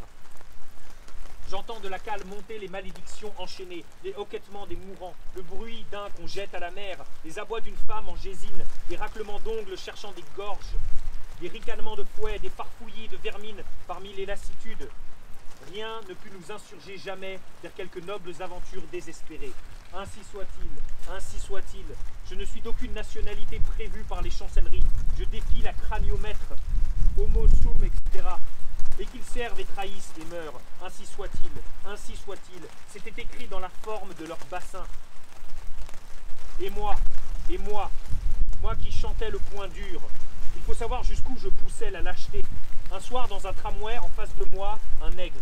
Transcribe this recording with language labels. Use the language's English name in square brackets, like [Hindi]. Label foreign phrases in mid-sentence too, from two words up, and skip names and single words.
[French] J'entends de la cale monter les malédictions enchaînées, les hoquetements des mourants, le bruit d'un qu'on jette à la mer, les abois d'une femme en gésine, des raclements d'ongles cherchant des gorges, des ricanements de fouet, des farfouillis de vermine parmi les lassitudes. Rien ne put nous insurger jamais vers quelques nobles aventures désespérées. Ainsi soit-il, ainsi soit-il. Je ne suis d'aucune nationalité prévue par les chancelleries. Je défie la craniomètre, [Latin] homo sum, [French] etc. Et qu'ils servent et trahissent et meurent. Ainsi soit-il, ainsi soit-il. C'était écrit dans la forme de leur bassin. Et moi qui chantais le point dur, il faut savoir jusqu'où je poussais la lâcheté. Un soir, dans un tramway, en face de moi, un nègre.